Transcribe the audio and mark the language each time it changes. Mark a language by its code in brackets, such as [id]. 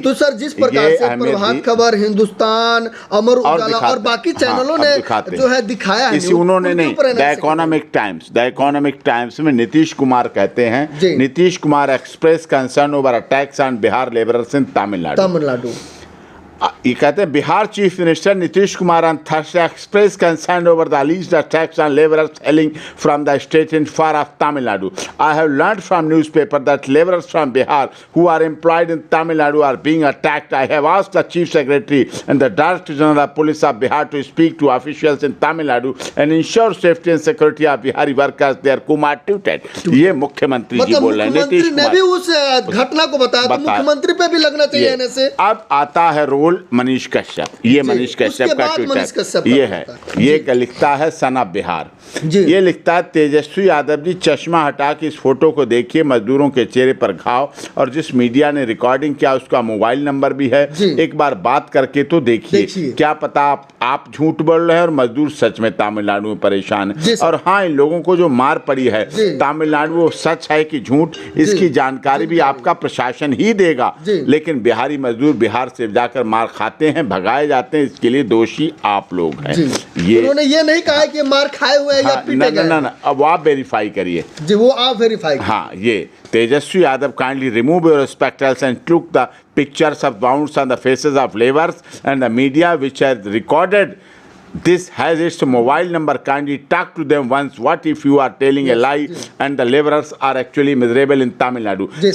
[hi] तो सर जिस प्रकार से प्रभात खबर, हिंदुस्तान, अमर उजाला और बाकी चैनलों ने जो है दिखाया है, इसी उन्होंने नहीं, द इकोनॉमिक टाइम्स में [en] नीतीश कुमार कहते हैं, Nitish Kumar express concern over attacks on Bihar labourers in Tamil Nadu. [hi] ये कहते हैं [en] Bihar chief minister Nitish Kumar on Thursday expressed concern over the alleged attacks on laborers hailing from the state in far off Tamil Nadu. I have learned from newspaper that laborers from Bihar who are employed in Tamil Nadu are being attacked. I have asked the chief secretary and the director general of police of Bihar to speak to officials in Tamil Nadu and ensure safety and security of Bihari workers there whom are treated. [hi] ये मुख्यमंत्री जी बोल रहे हैं। नीतीश ने भी उस घटना को बताया, मुख्यमंत्री पे भी लगना चाहिए ऐसे। अब आता है रोल मनीष कश्यप, ये मनीष कश्यप का ट्वीट ये है, ये लिखता है सन ऑफ बिहार, ये लिखता है तेजस्वी यादव जी चश्मा हटा के इस फोटो को देखिए, मजदूरों के चेहरे पर घाव, और जिस मीडिया ने रिकॉर्डिंग किया उसका मोबाइल नंबर भी है, एक बार बात करके तो देखिए, क्या पता आप झूठ बोल रहे हैं और मजदूर सच में तमिलनाडु में परेशान है। और हाँ, इन लोगों को जो मार पड़ी है तमिलनाडु, वो सच है कि झूठ, इसकी जानकारी भी आपका प्रशासन ही देगा, लेकिन बिहारी मजदूर बिहार से जाकर मार खाते हैं, भगाए जाते हैं, इसके लिए दोषी आप लोग हैं। ये उन्होंने ये नहीं कहा कि मार खाए हुए हैं या पीटे गए। ना, अब आप वेरीफाई करिए जी, वो आप वेरीफाई। हाँ, ये [en] Tejashwi Yadav kindly remove your spectacles and took the pictures of wounds on the faces of laborers and the media which has recorded this has its mobile number. Kindly talk to them once. What if you are telling a lie and the laborers are actually miserable in Tamil Nadu?